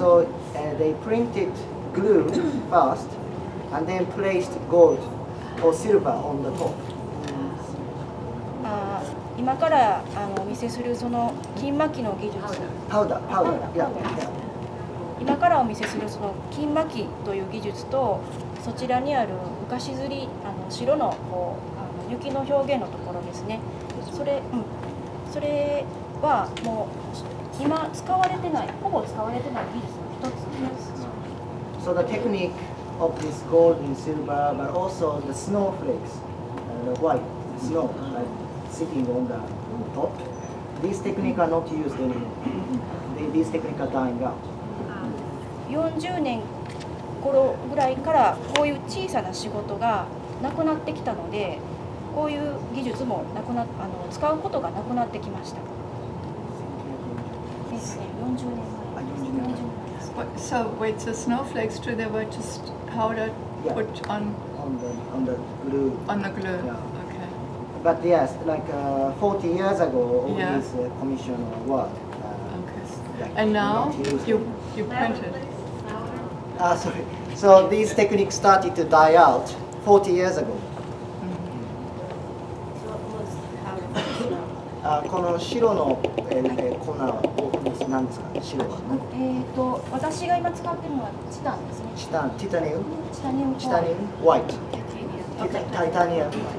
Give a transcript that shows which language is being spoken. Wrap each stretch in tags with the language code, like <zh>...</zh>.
<en>So they printed glue first and then placed gold or silver on the top.</en> <ja>今からお見せするその金巻きの技術、</ja> <en>Powder, yeah.</en> <ja>今からお見せするその金巻きという技術と、そちらにある浮かし刷り、白のこう雪の表現のところですね。それはもう今使われてない、ほぼ使われてない技術の一つです。</ja> <en>So the technique of this gold and silver, but also the snowflakes, the white snow, like sitting on the top. These techniques are not used anymore. These techniques are dying out.</en> <ja>40年頃ぐらいからこういう小さな仕事がなくなってきたので、こういう技術も使うことがなくなってきました。ですね、40年前。</ja> <en>So wait, so snowflakes too, they were just powdered, put on the glue. On the glue. Yeah. Okay. But yes, like 40 years ago, all Yeah. this commission work. Okay. And now you printed. Sorry. So these techniques started to die out 40 years ago.</en> <ja>この白の粉は何ですか？白は。私が今使っているのはチタンですね。チタン、ティタニウム、チタニウム、</ja> <en>ホワイト、タイタニウム。</en>